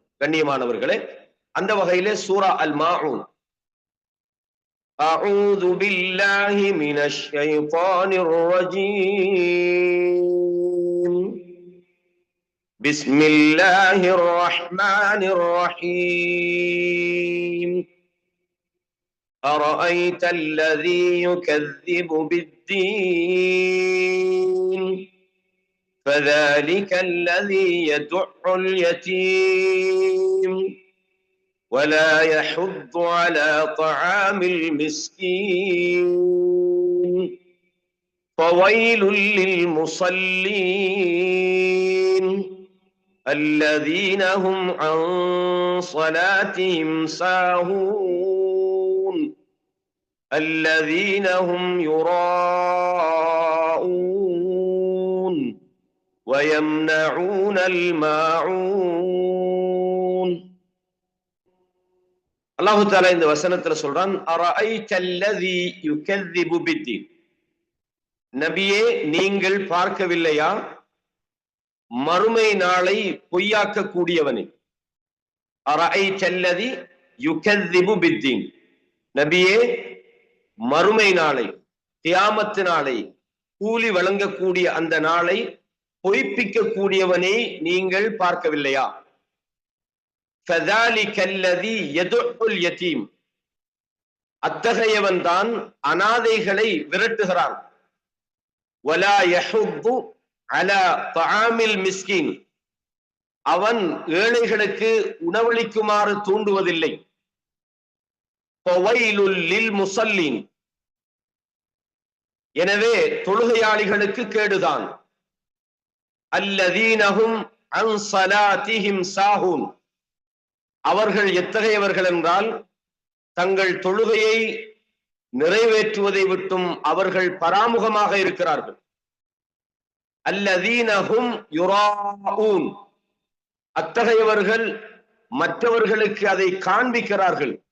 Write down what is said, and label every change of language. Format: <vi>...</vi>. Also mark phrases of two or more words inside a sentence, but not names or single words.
<ta>கண்ணியமானவர்களே, அந்த வகையிலே சூரா அல் மாஊன்,</ta> <ar>أعوذ بالله من الشيطان الرجيم, بسم الله الرحمن الرحيم، أرأيت الذي يكذب بالدين, فذلك الذي يدع اليتيم ولا يحض على طعام المسكين فويل للمصلين الذين هم عن صلاتهم ساهون الذين هم يراءون ويمنعون الماعون.</ar> <ta>அல்லாஹு தஆலா இந்த வசனத்துல சொல்றான்,</ta> <ar>أرأيت الذي يكذب بالدين.</ar> <ta>நபியே, நீங்கள் பார்க்கவில்லையா மறுமை நாளை பொய்யாக்க கூடியவனை.</ta> <ar>أرأيت الذي يكذب بالدين.</ar> <ta>நபியே, மறுமை நாளை, கியாமத்து நாளை, கூலி வழங்கக்கூடிய அந்த நாளை பொய்ப்பிக்க கூடியவனை நீங்கள் பார்க்கவில்லையா?</ta> <ar>فذلك الذي يدع اليتيم.</ar> <ta>அத்தகையவன் தான் அனாதைகளை விரட்டுகிறான்.</ta> <ar>ولا يحض على طعام المسكين.</ar> <ta>அவன் ஏழைகளுக்கு உணவளிக்குமாறு தூண்டுவதில்லை.</ta> <ar>فويل للمصلين.</ar> <ta>எனவே தொழுகையாளிகளுக்கு கேடுதான்.</ta> <ar>الذين هم عن صلاتهم ساهون.</ar> <ta>அவர்கள் எத்தகையவர்கள் என்றால், தங்கள் தொழுகையை நிறைவேற்றுவதை விட்டும் அவர்கள் பராமுகமாக இருக்கிறார்கள்.</ta> <ar>الذين هم يراءون.</ar> <ta>அத்தகையவர்கள் மற்றவர்களுக்கு அதை காண்பிக்கிறார்கள்.</ta>